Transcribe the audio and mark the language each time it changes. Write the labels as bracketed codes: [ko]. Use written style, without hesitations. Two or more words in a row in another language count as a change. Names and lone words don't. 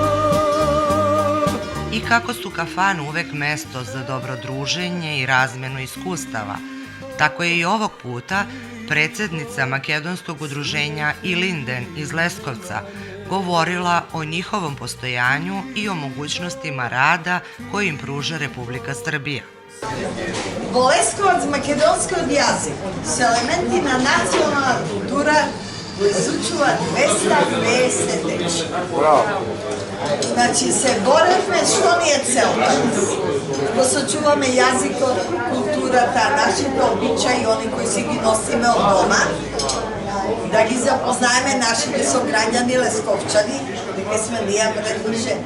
[sr] I kako su kafane uvek mesto za dobro druženje i razmenu iskustava, tako je i ovog puta predsednica Makedonskog udruženja Ilinden iz Leskovca govorila o njihovom postojanju i o mogućnostima rada koje im pruža Republika Srbija. [mk] Во Лесковац македонскиот јазик се елементи на национална култура го изучува 250 дечи. Значи се боревме што ни е целта. Го сочуваме јазикот, културата, нашите обичаи, они кои си ги носиме од дома, да ги запознаеме нашите сограѓани лесковчани, дека сме ние вредни жени.